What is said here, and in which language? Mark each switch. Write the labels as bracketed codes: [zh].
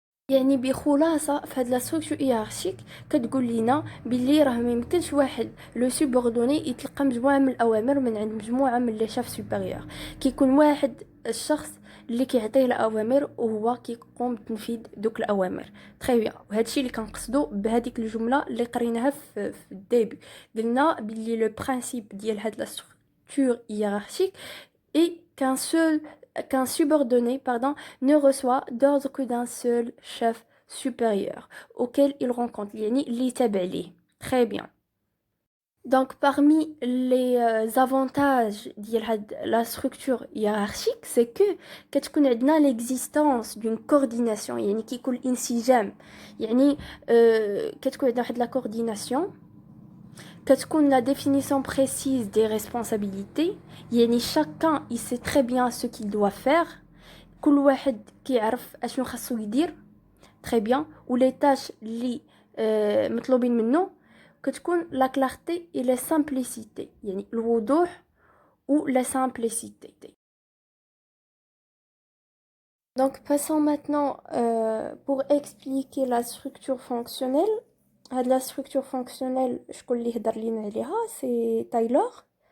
[ar] يعني بخلاصة في هاد لا ستركتور هيرارشيك كتقول لينا بلي راه ميمكنش واحد لو سوبوردوني يتلقى مجموعة من الأوامر من عند مجموعة من لي شيف سوبيريور. كيكون واحد الشخص اللي كيعطيه الاوامر وهو كيقوم بتنفيذ دوك الاوامر. تري بيان. وهادشي اللي كنقصدو بهذيك الجمله اللي قريناها في الديبي. قلنا بلي لو برينسيپ ديال هاد لا ستركتور هيرارشيك اي [fr] qu'un subordonné ne reçoit d'ordre que d'un seul chef supérieur auquel il rend compte. [ar] يعني اللي تابع ليه. Très bien. [fr] Donc, parmi les avantages de la structure hiérarchique, c'est que [ar] كتكون عندنا [fr] l'existence d'une coordination. [ar] يعني كيكون انسجام. يعني كتكون عندنا واحد la coordination. [fr] كتكون la définition précise des responsabilités. يعني chacun il sait très bien ce qu'il doit faire. [ar] كل واحد كيعرف اشنو خاصو يدير. Très bien. و les tâches اللي مطلوبين منه. [fr] كتكون la clarté et la simplicité. [ar] يعني الوضوح [fr] ou la simplicité. Donc passons maintenant pour expliquer la structure fonctionnelle. La structure fonctionnelle, [ar] شكون اللي هدر لينا عليها؟ [fr] c'est Taylor.